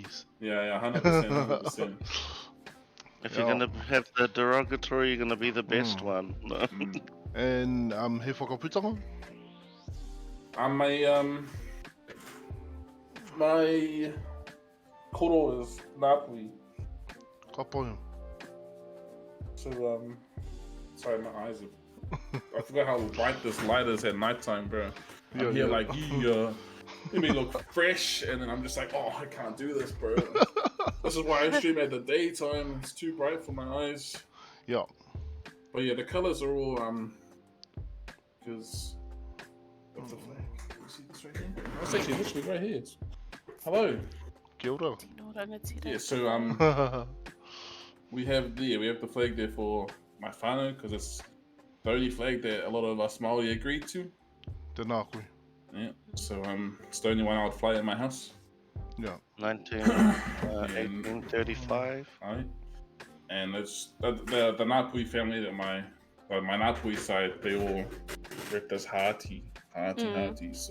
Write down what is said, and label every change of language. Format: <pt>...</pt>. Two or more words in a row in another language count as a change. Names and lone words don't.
<en>Yeah, 100%. If you're gonna have the derogatory, you're gonna be the best one.</en> <mi>And he whakaputanga?</mi> <en>My koro is Napoli.</en> <mi>Ka poia.</mi> <en>So sorry, my eyes are. I forgot how bright this light is at nighttime, bro. I'm here like you may look fresh, and then I'm just like, oh, I can't do this, bro. This is why I stream at the daytime. It's too bright for my eyes. Yeah. But yeah, the colors are all because of the flag. You see this right here? That's actually literally right here. Hello.</en> <mi>Kia ora.</mi> <en>Yeah. So we have the flag there for my whānau because it's the only flag that a lot of us Māori agreed to.</en> <mi>Tēnā koe.</mi> <en>Yeah. So it's the only one I would fly at my house. Yeah. 1835. Alright. And it's the Ngāpui family that my Ngāpui side, they all rep this hearty. So</en>